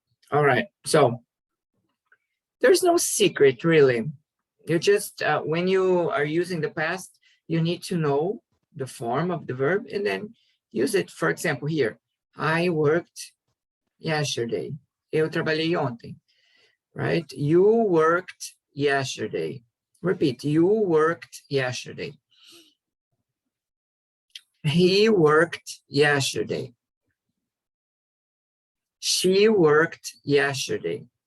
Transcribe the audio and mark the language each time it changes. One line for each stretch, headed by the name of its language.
English: All right, so there's no secret, really. You just, when you are using the past, you need to know the form of the verb and then use it. For example, here, I worked yesterday.
Portuguese: Eu trabalhei ontem,
English: right? You worked yesterday. Repeat, you worked yesterday. He worked yesterday. She worked yesterday.